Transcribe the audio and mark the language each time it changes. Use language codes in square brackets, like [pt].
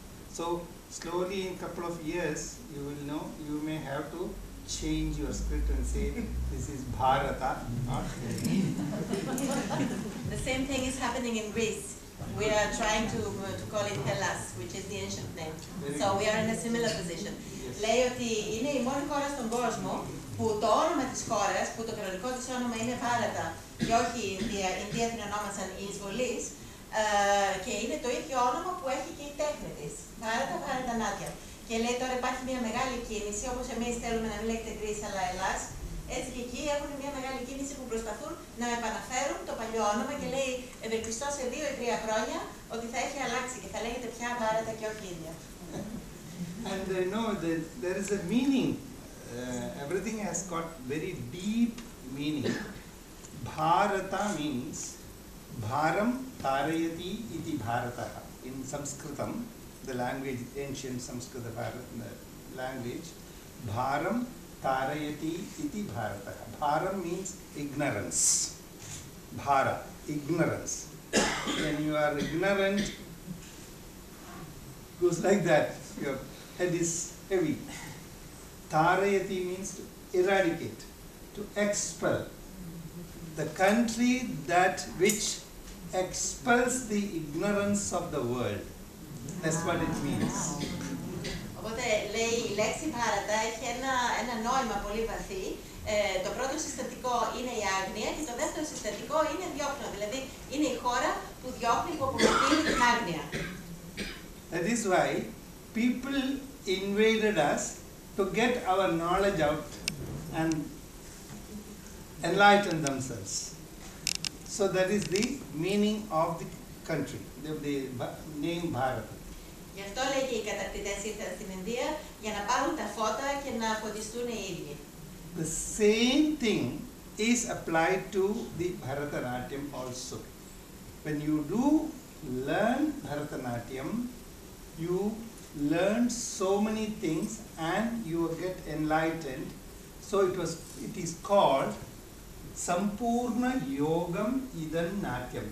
[en] So slowly in couple of years you will know, you may have to change your script and say this is Bharata, not The same thing is happening in Greece. We are trying to call it Hellas, which is the ancient name. So we are in a similar position. [el] Λέει ότι είναι η μόνη χώρα στον κόσμο που το όνομα της χώρας, που το κανονικό της όνομα είναι Bharata και όχι η Ινδία την ονόμασαν η εισβολής, και είναι το ίδιο όνομα που έχει και η τέχνη της. Bharata, Bharatanatyam. Και λέει τώρα υπάρχει μια μεγάλη κίνηση, όπως εμείς θέλουμε να μην λέγεται Greece αλλά Ελλάς, έτσι και εκεί έχουν μια μεγάλη κίνηση που προσπαθούν να επαναφέρουν το παλιό όνομα και λέει ευελπιστώ σε 2 ή 3 χρόνια ότι θα έχει αλλάξει και θα λέγεται πια Bharata και όχι Ινδία. [en] And no, there is a meaning. Everything has got very deep meaning. Bharata means [sa] Bharam Tarayati iti Bharata. [en] In Sanskritam, the language, ancient Sanskrit language, [sa] Bharam Tarayati iti Bharata. [en] Bharam means ignorance. Bhara, ignorance. When you are ignorant, goes like that. Your head is heavy. Tarayati means to eradicate, to expel. The country which expels the ignorance of the world. That's what it means. [el] Οπότε λέει η λέξη Bharata έχει ένα νόημα πολύ βαθύ. Το πρώτο συστατικό είναι η άγνοια και το δεύτερο συστατικό είναι διώχνω. Δηλαδή είναι η χώρα που διώχνει, που απομακρύνει την άγνοια. [en] That is why people invaded us to get our knowledge out and enlighten themselves. So that is the meaning of the country, the name Bharat. [el] Γι' αυτό λέει και οι κατακτητές ήρθαν στην Ινδία για να πάρουν τα φώτα και να φωτιστούν οι ίδιοι. [en] The same thing is applied to the Bharatanatyam also. When you do learn Bharatanatyam, you learn so many things and you get enlightened. So it is called [sa] Sampurna Yogam Idam Natyam.